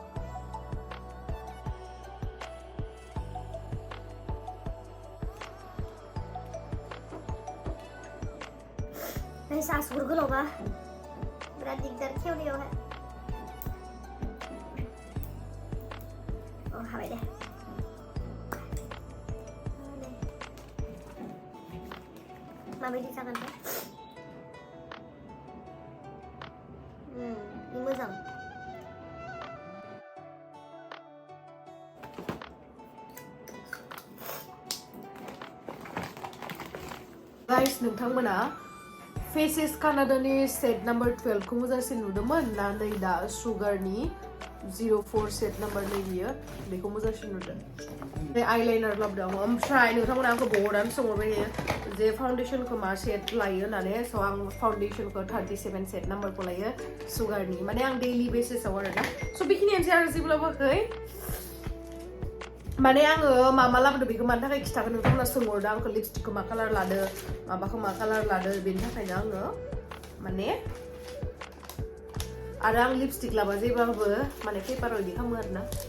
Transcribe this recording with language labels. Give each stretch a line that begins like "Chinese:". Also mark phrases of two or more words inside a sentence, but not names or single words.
Bodo: सासुर गोलावबा बिराद दिगदार खेवनायावहाय हाबाय दे माबायदि जागोनथाय मोजां गाइस नोंथांमोना faces Canada-नि
English: set number 12
Bodo: खौ मोजांसिन नुदोंमोन ना नै दा सुगारनि
English: 04 set number
Bodo: नै बियो बेखौ मोजांसिन नुदों बे आइलाइनार लाबोदों आं ओमफ्राय नोंथांमोना आंखौ बहुदानो सोंहरबाय थायो जे फाउन्डेसनखौ मा सेट लायो होननानै स' आं फाउन्डेसनखौ
English: 37 set number-खौ
Bodo: लायो सुगारनि माने आं डेइलि बेसिसाव आरोना स' बेखिनियानोसै आरो जेबो लाबोआखै माने आङो मा लाबोदों बेखौ मानि थाखाय खिथागोन नोंथांमोना सोंहरदों आंखौ लिपस्टिकखौ मा कालार लादो माबाखौ मा कालार लादो बेनि थाखायनो आङो माने आरो आं लिपस्टिक लाबा जेबाबो माने पेपाराव इदि खालामो आरोना